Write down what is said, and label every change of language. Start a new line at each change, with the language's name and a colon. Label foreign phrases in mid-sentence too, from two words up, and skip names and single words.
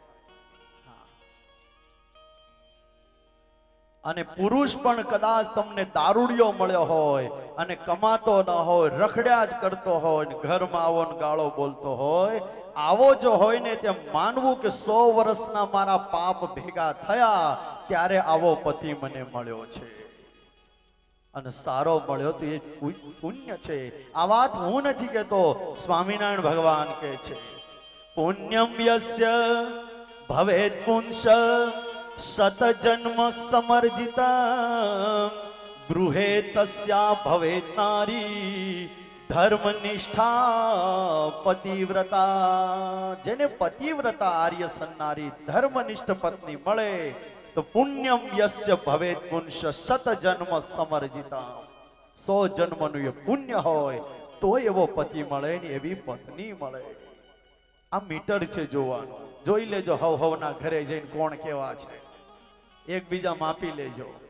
Gujarati: અને પુરુષ પણ કદાચ તમને દારૂડિયો મળ્યો હોય અને કમાતો ન હોય, રખડ્યા જ કરતો હોય, ઘરમાં આવો ને ગાળો બોલતો હોય, આવો જો હોય ને તે માનવું કે 100 વર્ષના મારા પાપ ભેગા થયા ત્યારે આવો પતિ મને મળ્યો છે અને સારો મળ્યો તો એ પુણ્ય છે। આ વાત હું નથી કહેતો, સ્વામિનારાયણ ભગવાન કહે છે,
Sanskrit: पुण्यम् यस्य भवेत् पुंसः शत जन्म समर्जिता गृहे तस्या भवेत् नारी धर्मनिष्ठा पतिव्रता।
Gujarati: જેને પતિવ્રતા આર્ય સન્નારી ધર્મનિષ્ઠ પત્ની મળે તો
Sanskrit: पुण्यम् यस्य भवेत् पुंसः शत जन्म समर्जिता।
Gujarati: 100 જન્મનું એ પુણ્ય હોય તો એવો પતિ મળે ને એવી પત્ની મળે। આ મીટર છે જોવાનું, જોઈ લેજો હવ હવના ઘરે જઈને કોણ કેવા છે, એકબીજા માપી લેજો।